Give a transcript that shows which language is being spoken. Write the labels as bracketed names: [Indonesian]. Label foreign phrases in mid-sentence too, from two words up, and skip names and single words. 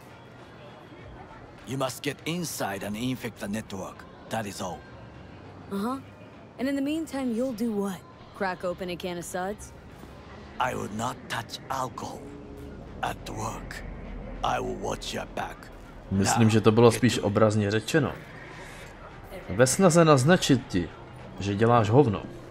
[English] You must get inside and infect the network. That is all. Uh-huh. And in the meantime, you'll do what? Crack open a can of suds? I will not touch alcohol. At work, I will watch your back. [Czech] Myslím, že to bylo spíš obrazně řečeno. Ve snaze naznačit ti, že děláš hovno.